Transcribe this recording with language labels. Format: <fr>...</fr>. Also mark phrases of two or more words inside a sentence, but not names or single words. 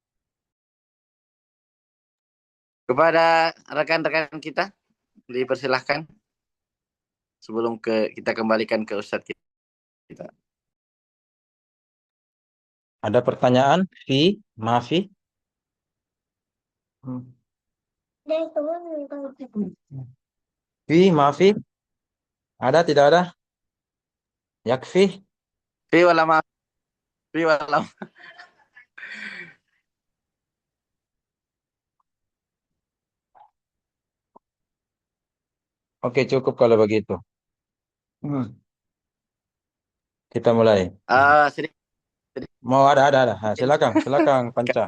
<id>Kepada rekan-rekan kita dipersilahkan sebelum kita kembalikan ke Ustaz kita. Ada pertanyaan?</id> <ar>ما في؟ ما في?</ar> <id>Ada, tidak ada? Yakfi?</id> <ar>في ولا ما في ولا.</ar> <id>Oke, cukup kalau begitu. Kita mulai. Sedikit. Mau ada. Nah, silakan Panca.</id>